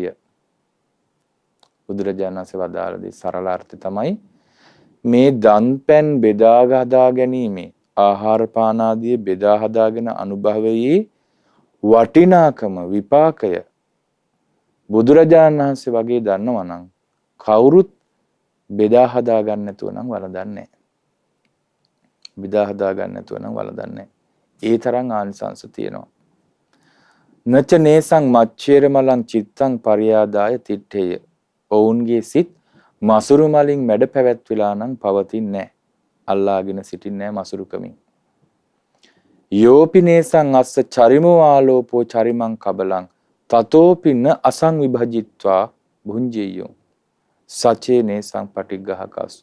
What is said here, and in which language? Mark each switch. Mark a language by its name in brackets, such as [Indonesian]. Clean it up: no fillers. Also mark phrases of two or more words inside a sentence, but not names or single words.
[Sinhala] බුදුරජාණන් වහන්සේ වදාළදී සරල අර්ථය තමයි මේ දන් පැන් බෙදා හදා ගැනීමේ ආහාර පාන ආදී බෙදා හදාගෙන අනුභවයේ වටිනාකම විපාකය බුදුරජාණන් වහන්සේ වගේ දන්නවනම් කවුරුත් බෙදා හදා ගන්න නැතුව නම් වළඳන්නේ නැහැ. බෙදා හදා ගන්න නැතුව නම් වළඳන්නේ නැහැ. ඒ තරම් ආනිසංස තියෙනවා. [Pali] නච නේසං මච්චේර මලං චිත්තං පරියාදාය තිත්තේය. [Sinhala] ඔවුන්ගේ සිත් මසුරු මලින් මැඩ පැවැත්විලා නම් පවතින්නේ නැහැ. අල්ලාගෙන සිටින්නේ නැහැ මසුරුකමින්. [Pali] යෝපිනේසං අස්ස චරිමෝ ආලෝපෝ චරිමං කබලං තතෝපින අසං විභජිත්වා භුංජෙය්‍යෝ සචේ නේසං පටිග්ගහකසු.